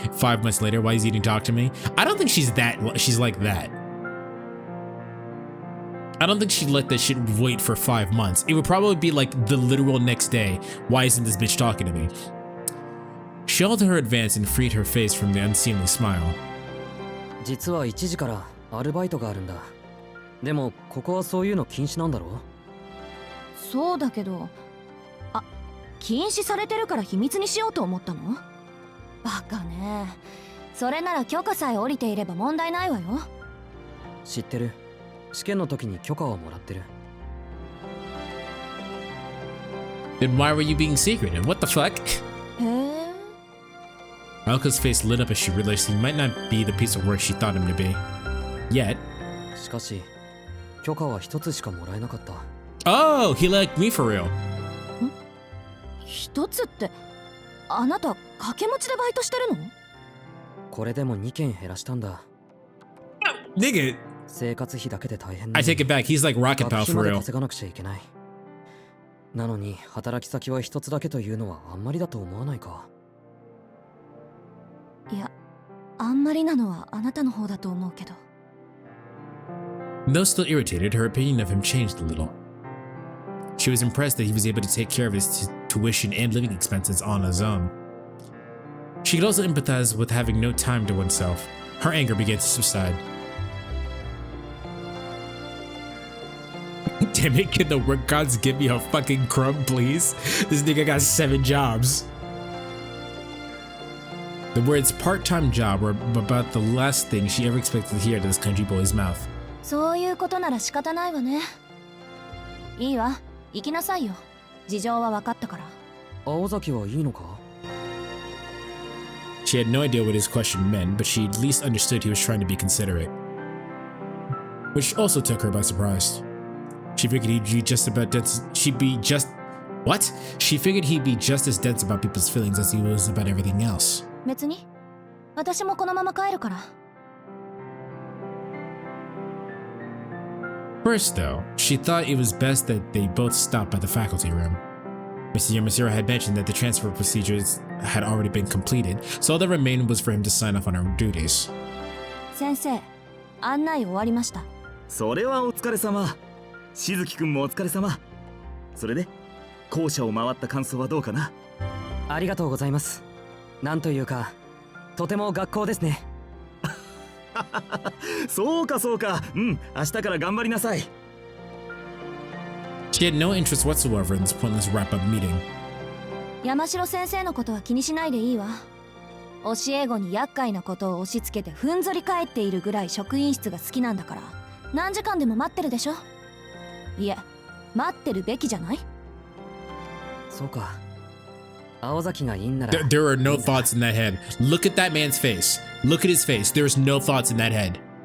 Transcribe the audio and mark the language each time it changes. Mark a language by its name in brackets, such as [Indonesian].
[English] 5 months later, why is he eating talk to me? I don't think she's like that. I don't think she'd let that shit wait for 5 months. It would probably be like the literal next day. Why isn't this bitch talking to me? She held her advance and freed her face from the unseemly smile. [Japanese] 実は1時からアルバイトがあるんだ。でもここはそういうの禁止なんだろ？そうだけど、あ、禁止されてるから秘密にしようと思ったの？バカね。それなら許可さえ下りていれば問題ないわよ。知ってる。試験の時に許可をもらってる。 [English] Then why were you being secretive? What the fuck? [Japanese] へえ。 [English] Aoko's face lit up as she realized he might not be the piece of work she thought him to be. Yet. [Japanese] しかし、許可は一つしかもらえなかった。 [English] Oh, he liked me for real. [Japanese] 一つって、あなた掛け持ちでバイトしてるの？これでも2件減らしたんだ。 [English] Nigga. [Japanese] 生活費だけで大変 [English] I take it back. He's like Rocket [Japanese] 学 [English] Pal [Japanese] 費 [English] for [Japanese] まで [English] real. [Japanese] 稼がなくちゃいけない。なのに働き先は一つだけというのはあんまりだと思わないか？いや、あんまりなのはあなたの方だと思うけど。 [English] Though still irritated, her opinion of him changed a little. She was impressed that he was able to take care of his tuition and living expenses on his own. She could also empathize with having no time to oneself. Her anger began to subside. Damn it, can the work gods give me a fucking crumb, please? This nigga got 7 jobs. The words part-time job were about the last thing she ever expected to hear out of this country boy's mouth. [Japanese] そういうことなら仕方ないわね。いいわ、行きなさいよ。事情は分かったから。青崎はいいのか？ [English] She had no idea what his question meant, but she at least understood he was trying to be considerate. Which also took her by surprise. She figured he'd be just about dense. What? She figured he'd be just as dense about people's feelings as he was about everything else. [Japanese] 別に。私もこのまま帰るから。 [English] First, though, she thought it was best that they both stop by the faculty room. Mr. Yamasura had mentioned that the transfer procedures had already been completed, so all that remained was for him to sign off on her duties. [Japanese] 先生、案内終わりました。それはお疲れ様。しずきくんもお疲れ様。それで校舎を回った感想はどうかな？ありがとうございます。なんというか、とても学校ですね。そうかそうか。うん、明日から頑張りなさい。 [English] She had no interest whatsoever in this pointless wrap-up meeting. [Japanese] 山城先生のことは気にしないでいいわ。教え子に厄介なことを押し付けてふんぞり返っているぐらい職員室が好きなんだから、何時間でも待ってるでしょ。いえ、待ってるべきじゃない？そうか。青崎がいいんなら。 [English] There are no thoughts in that head. Look at that man's face. Look at his face. There's no thoughts in that head.